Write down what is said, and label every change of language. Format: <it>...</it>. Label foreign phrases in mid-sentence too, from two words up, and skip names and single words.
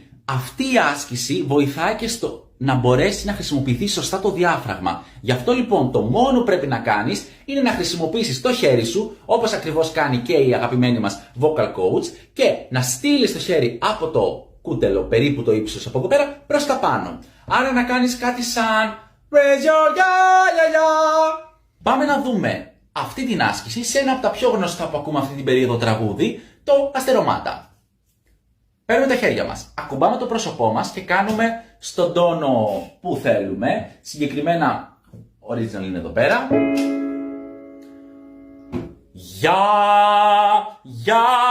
<el>Αυτή η άσκηση βοηθάει και στο να μπορέσει να χρησιμοποιηθεί σωστά το διάφραγμα. Γι' αυτό λοιπόν το μόνο που πρέπει να κάνεις είναι να χρησιμοποιήσεις το χέρι σου, όπως ακριβώς κάνει και η αγαπημένη μας</el> <en>vocal coach,</en> <el>και να στείλεις το χέρι από το κούτελο, περίπου το ύψος από εδώ πέρα, προς τα πάνω. Άρα να κάνεις κάτι σαν</el> <en>raise your ya.</en> <el>Πάμε να δούμε αυτή την άσκηση σε ένα από τα πιο γνωστά που ακούμε αυτή την περίοδο τραγούδι, το αστερομάτα. Παίρνουμε τα χέρια μας, ακουμπάμε το πρόσωπό μας και κάνουμε στον τόνο που θέλουμε. Συγκεκριμένα, original είναι εδώ πέρα. Για.</el>